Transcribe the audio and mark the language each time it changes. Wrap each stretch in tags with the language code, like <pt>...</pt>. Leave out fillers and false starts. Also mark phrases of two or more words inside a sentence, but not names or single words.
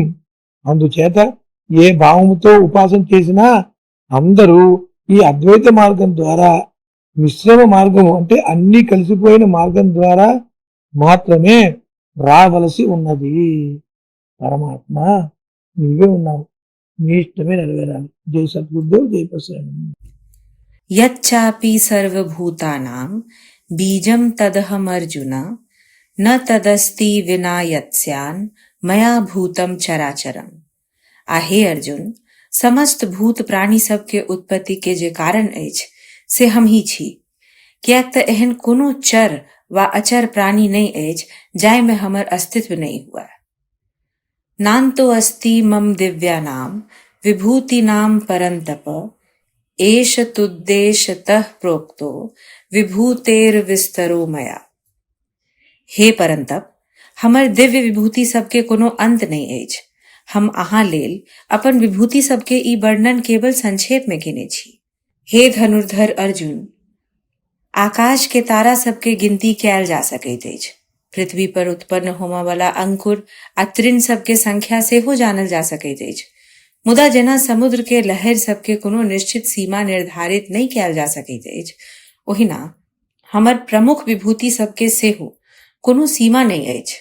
<te>అందుచేత ఏ భావముతో ఉపాసన చేసినా అందరూ ఈ అద్వైత మార్గం ద్వారా, మిశ్రమ మార్గము అంటే అన్నీ కలిసిపోయిన మార్గం ద్వారా మాత్రమే రావలసి ఉన్నది. పరమాత్మ నీవే ఉన్నావు, నీ ఇష్టమే నెరవేరాలి. జై సద్గురుదేవ్, జై ప్రసన్న.</te> <sa>యచ్చాపి సర్వభూతానాం बीजं तदहमर्जुन न तदस्ति विना यत्स्यान् मया भूतम चराचरम।</sa> <mai>हे अर्जुन, समस्त भूत प्राणी सब के उत्पत्ति के जे कारण अछि से हम ही छी। कियाक तऽ एहन कोनो चर वा अचर प्राणी नहीं अछि जाय में हमर अस्तित्व नहीं हुआ।</mai> <sa>नान्तो अस्ति मम दिव्यानाम विभूतिनाम परन्तप एष तुद्देशतः प्रोक्तो विभूतेर विस्तरो मया।</sa> <mai>हे परन्तप, हमर दिव्य विभूति सबके कोनो अंत नहीं अछि। हम अहाँ लेल अपन विभूति सबके ई वर्णन केवल संक्षेप में केने छी। हे धनुर्धर अर्जुन, आकाश के तारा सबके गिनती कयल जा सकैत अछि। पृथ्वी पर उत्पन्न होमय वाला अंकुर आ तृण सबके संख्या सेहो जानल जा सकैत अछि। मुदा जेना समुद्र के लहर सबके कोनो निश्चित सीमा निर्धारित नहीं कयल जा सकैत अछि, ओहिना हमर प्रमुख विभूति सबके सेहो कोनो सीमा नहीं अछि।</mai>